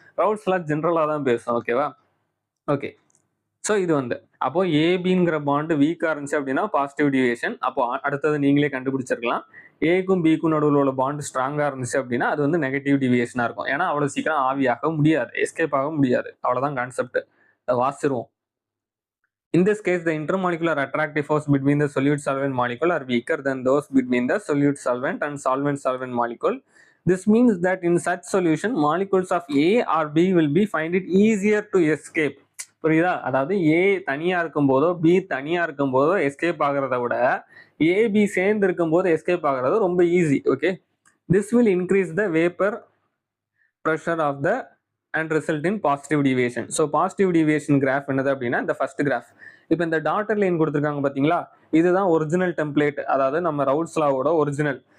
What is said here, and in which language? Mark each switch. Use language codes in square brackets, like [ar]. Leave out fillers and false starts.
[ta] ரவுட்ஸ்லாம் ஜென்ரலாக தான் பேசும். ஓகேவா, ஓகே. ஸோ இது வந்து அப்போ ஏபிங்கிற பாண்டு வீக்காக இருந்துச்சு அப்படின்னா பாசிட்டிவ் டிவியேஷன். அப்போ அடுத்தது நீங்களே கண்டுபிடிச்சிருக்கலாம். ஏக்கும் பிக்கும் நடுவில் உள்ள பாண்டு ஸ்ட்ராங்காக இருந்துச்சு அப்படின்னா அது வந்து நெகட்டிவ் டிவியேஷனாக இருக்கும். ஏன்னா அவ்வளோ சீக்கிரம் ஆவியாக முடியாது, எஸ்கேப் ஆக முடியாது. அவ்வளோதான் concept. வாசிடுவோம். [en] In this case, the intermolecular attractive force between the solute-solvent molecule are weaker than those between the solute-solvent and solvent-solvent molecule. This means that in such solution, molecules of A or B will be find it easier to escape. [ta] புரியுதா? அதாவது ஏ தனியா இருக்கும் போதோ B தனியா இருக்கும் போதோ escape ஆகிறத விட ஏபி சேர்ந்து இருக்கும் போது எஸ்கேப் ஆகிறது ரொம்ப easy. [en] Okay, this will increase the vapour pressure of the and result in positive deviation. [ta] So positive deviation graph என்னது அப்படின்னா இந்த ஃபர்ஸ்ட் கிராஃப். இப்போ இந்த டாட்டர் லைன் கொடுத்துருக்காங்க பார்த்தீங்களா, இதுதான் ஒரிஜினல் டெம்ப்ளேட், அதாவது நம்ம ரவுல்ஸ் லாவோட ஒரிஜினல்.